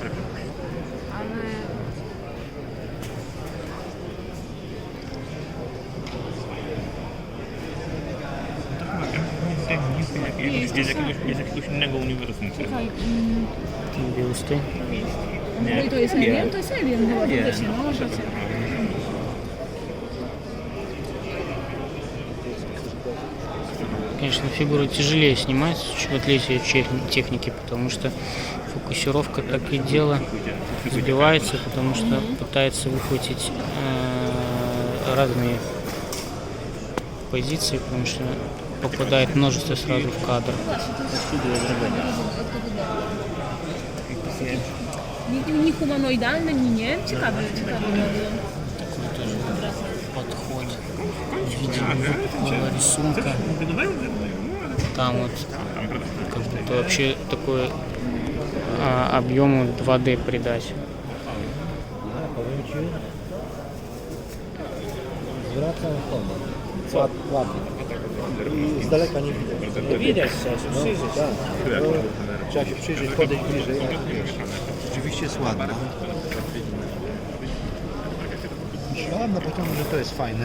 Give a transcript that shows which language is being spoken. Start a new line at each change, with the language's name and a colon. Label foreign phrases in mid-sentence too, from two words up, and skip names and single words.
Polish: jest jakiegoś innego uniwersum. Czekaj,
Russian: Бюсты.
Polish: no i to jest alien? To jest alien chyba, faktycznie, no masz rację.
Russian: Конечно, фигуру тяжелее снимать, в отличие от техники, потому что фокусировка так и дело сбивается, потому что пытается выхватить разные позиции, потому что попадает множество сразу в кадр.
Polish: Ni humanoidalny, ni nie. Ciekawy model.
Russian: Такой тоже подход в виде выпуклого рисунка. Там вот как будто вообще такой объему 2D придать.
Polish: Zwraca honor. Ładnie. I z daleka nie widać. Nie widać, trzeba się przyjrzeć. Tak. Trzeba się przyjrzeć, podejść bliżej. Rzeczywiście jest ładna. Myślałem na początku, że to jest fajne.